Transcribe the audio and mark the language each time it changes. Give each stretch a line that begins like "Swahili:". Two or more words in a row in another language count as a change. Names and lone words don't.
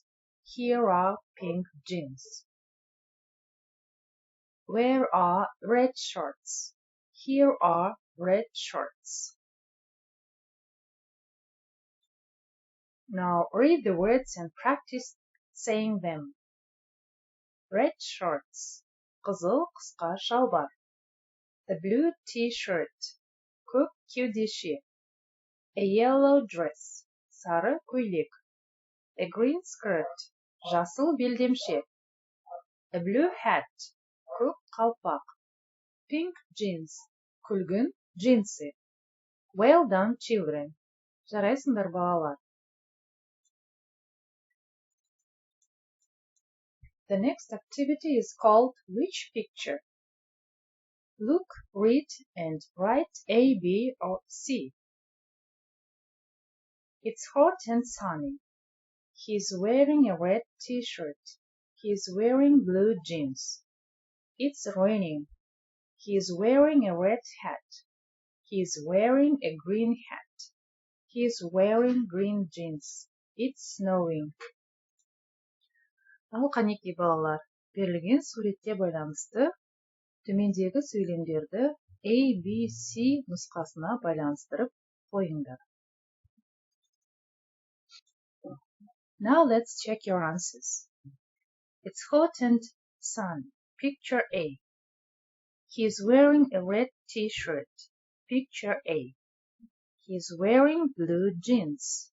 English: Here are pink jeans. Where are red shorts? Here are red shorts. Now read the words and practice saying them. Red shorts.
Kazakh: Қызыл қысқа шалбар.
English: A blue t-shirt.
Kazakh: Көк кеудеше.
English: A yellow dress.
Kazakh: Сары көйлек.
English: A green skirt.
Kazakh: Жасыл белдемше.
English: A blue hat.
Kazakh: Көк қалпақ.
English: Pink jeans.
Kazakh: Күлгін джинсы.
English: Well done, children.
Kazakh: Жарайсыңдар балалар.
English: The next activity is called Which Picture? Look, read, and write A, B, or C. It's hot and sunny. He's wearing a red t-shirt. He's wearing blue jeans. It's raining. He's wearing a red hat. He's wearing a green hat. He's wearing green jeans. It's snowing.
Kazakh: Ал қанекей балалар, берілген суретте байланысты төмендегі сөйлемдерді A, B, C нұсқасына байланыстырып қойыңдар.
English: Now let's check your answers. It's hot and sunny. Picture A. He's wearing a red t-shirt. Picture A. He's wearing blue jeans.